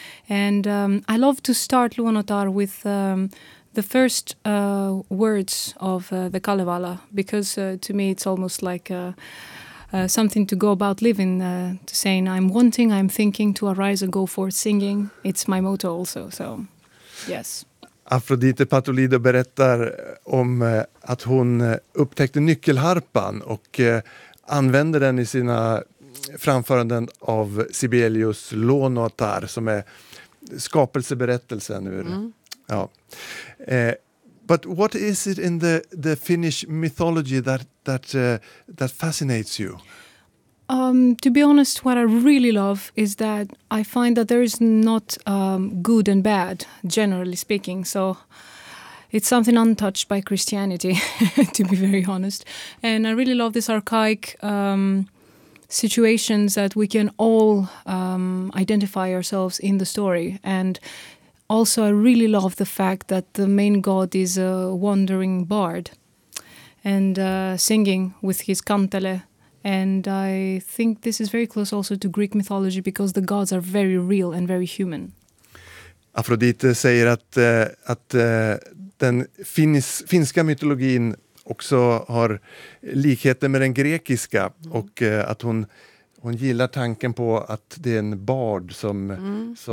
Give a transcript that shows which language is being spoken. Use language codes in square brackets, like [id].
[en] And I love to start Luonnotar with the first words of the Kalevala, because to me it's almost like something to go about living, to saying, I'm wanting, I'm thinking, to arise and go forth singing. It's my motto also, so yes. [sv] Afrodite Patolido berättar om att hon upptäckte nyckelharpan och använde den i sina framföranden av Sibelius Luonnotar, som är skapelseberättelsen ur. Mm. Ja. [en] But what is it in the Finnish mythology that fascinates you? To be honest, what I really love is that I find that there is not good and bad, generally speaking. So it's something untouched by Christianity, to be very honest. And I really love this archaic situations that we can all identify ourselves in the story. And also, I really love the fact that the main god is a wandering bard and singing with his kantele. And I think this is very close also to Greek mythology, because the gods are very real and very human. [sv] Afrodite säger att den finska mytologin också har likheter med den grekiska, och att hon gillar tanken på att det är en bard som